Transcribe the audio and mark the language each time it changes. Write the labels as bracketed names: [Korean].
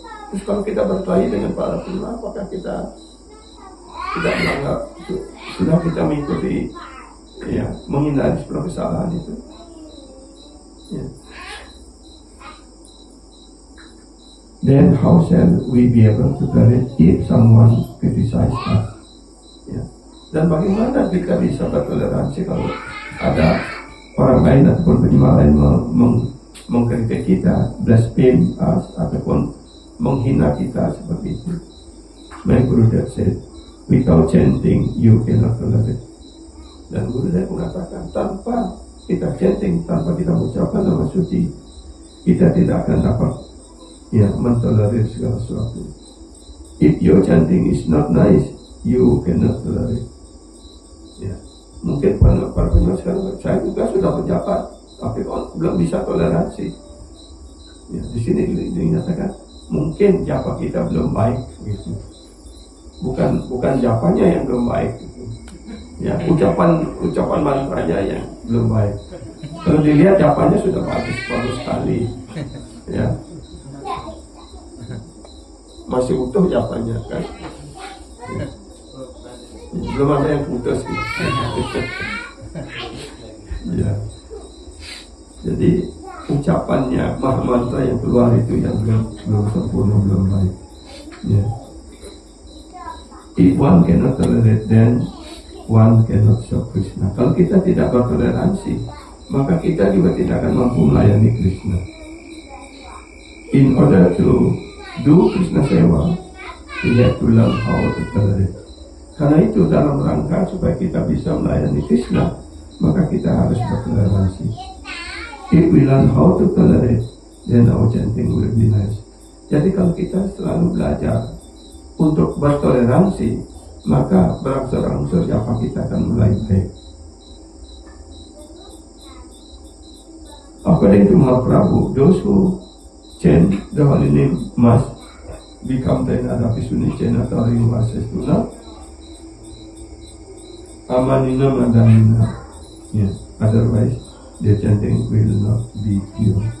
[Indonesian] Terus kalau kita berkelahi dengan para ulama, apakah kita tidak menganggap itu sudah kita mengikuti, ya, menghindari sebuah kesalahan itu? Ya. [English] Then how shall we be able to tolerate if someone criticize us? [Indonesian] Ya. Dan bagaimana kita bisa bertoleransi kalau ada orang lain ataupun penyimak lain mengkritik kita, [English] blaspheme us, [Indonesian] ataupun menghina kita seperti itu? [English] My Gurudev said, without chanting, you cannot tolerate. [Indonesian] Dan Gurudev mengatakan, tanpa kita chanting, tanpa kita mengucapkan nama suci, kita tidak akan dapat, ya, mentolerir segala sesuatu. [English] If your chanting is not nice, you cannot tolerate. [Indonesian] Ya, mungkin para penjual sekarang, saya juga sudah berjabat, tapi kok belum bisa toleransi. Ya, di sini dinyatakan mungkin japa kita belum baik, gitu. Bukan japanya yang belum baik, gitu. Ya, ucapan mantranya yang belum baik. Kalau dilihat japanya sudah bagus sekali. Ya, masih utuh japanya kan. Ya. Belum ada yang putus gitu. Ya. Jadi ucapannya, mantra yang keluar itu yang belum sempurna, belum baik. Ya. [English] If one cannot tolerate, then one cannot serve Krishna. [Indonesian] Kalau kita tidak bertoleransi, maka kita juga tidak akan mampu melayani Krishna. [English] In order to do Krishna Sewa, we have to learn how to tolerate. [Indonesian] Karena itu dalam rangka supaya kita bisa melayani Krishna, maka kita harus bertoleransi. [English] If we learn how to tolerate, then our chanting will be nice. [Indonesian] Jadi kalau kita selalu belajar untuk bertoleransi, maka berangsur-angsur japa kita akan mulai baik. [English] According to Mahaprabhu, those who chant the holy name must become [Sanskrit] Tainadapi Sunicena Taring Vasestuna Amanina Madanina. [English] Yeah. Otherwise, the chanting will not be pure.